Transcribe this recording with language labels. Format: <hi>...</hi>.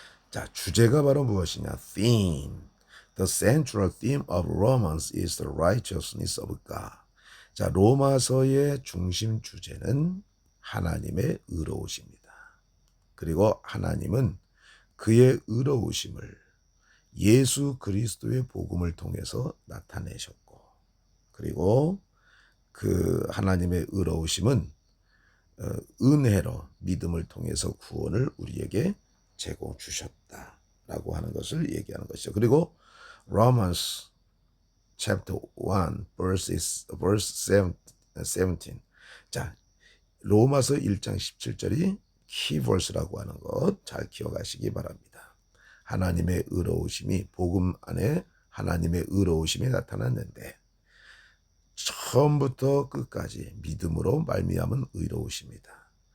<ko>자, 주제가 바로 무엇이냐?</ko> <en>Theme. The central theme of Romans is the righteousness of God.</en> <ko>자, 로마서의 중심 주제는 하나님의 의로우십니다. 그리고 하나님은 그의 의로우심을 예수 그리스도의 복음을 통해서 나타내셨고, 그리고 그 하나님의 의로우심은 은혜로 믿음을 통해서 구원을 우리에게 제공 주셨다라고 하는 것을 얘기하는 것이죠.</ko> <en>그리고 Romans chapter 1 verse 17.</en> <ko>자, 로마서 1장 17절이 키버스라고 하는 것 잘 기억하시기 바랍니다. 하나님의 의로우심이 복음 안에 하나님의 의로우심이 나타났는데 처음부터 끝까지 믿음으로 말미암은 의로우십니다.</ko>